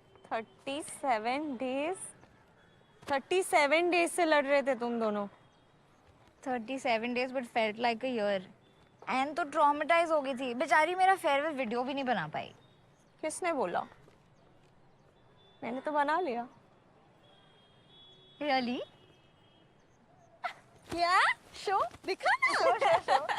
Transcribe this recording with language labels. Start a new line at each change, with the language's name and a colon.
English: 37 days 37 days
Hindi: से लड़ रहे थे तुम दोनों.
English: 37 days but felt like a year.
Hindi: And तो ट्रॉमेटाइज हो गई थी बेचारी, मेरा फेयरवेल वीडियो भी नहीं बना पाई. किसने बोला? मैंने तो बना लिया.
English: Really?
Hindi: क्या? शो दिखाना.